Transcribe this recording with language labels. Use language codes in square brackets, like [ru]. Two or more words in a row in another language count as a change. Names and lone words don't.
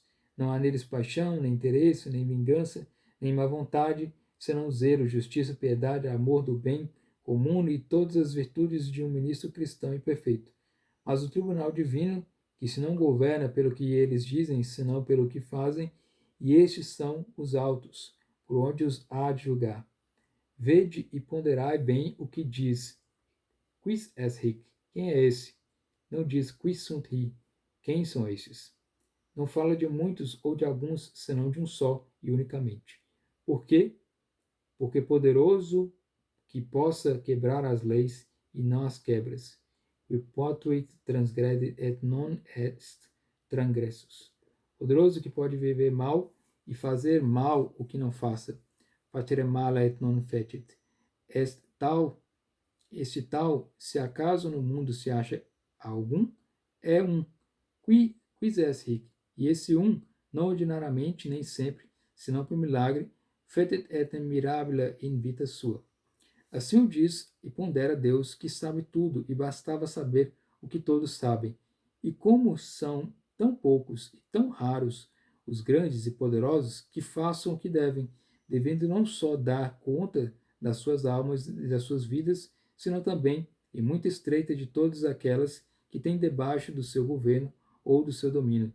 [pt] Não há neles paixão, nem interesse, nem vingança, nem má vontade, senão zelo, justiça, piedade, amor do bem comum e todas as virtudes de um ministro cristão e perfeito. Mas o tribunal divino, que se não governa pelo que eles dizem, senão pelo que fazem, e estes são os altos, por onde os há de julgar. Vede e ponderai bem o que diz. [la] Quis est hic? [pt] Quem é esse? Não diz [la] quis sunt hi? [pt] Quem são estes? Não fala de muitos ou de alguns, senão de um só e unicamente. Por quê? Porque poderoso que possa quebrar as leis e não as quebras. [la] Qui potuit transgredit et non est transgressus. [pt] Poderoso que pode viver mal e fazer mal o que não faça. [la] Facere mala et non fecit. [pt] Este tal, se acaso no mundo se acha algum, é um. [la] Quis est hic? [pt] E esse um, não ordinariamente, nem sempre, senão por milagre, [la] fecit et mirabilia in vita sua. [pt] Assim o diz e pondera Deus, que sabe tudo, e bastava saber o que todos sabem. E como são tão poucos e tão raros os grandes e poderosos, que façam o que devem, devendo não só dar conta das suas almas e das suas vidas, senão também, e muito estreita, de todas aquelas que têm debaixo do seu governo ou do seu domínio.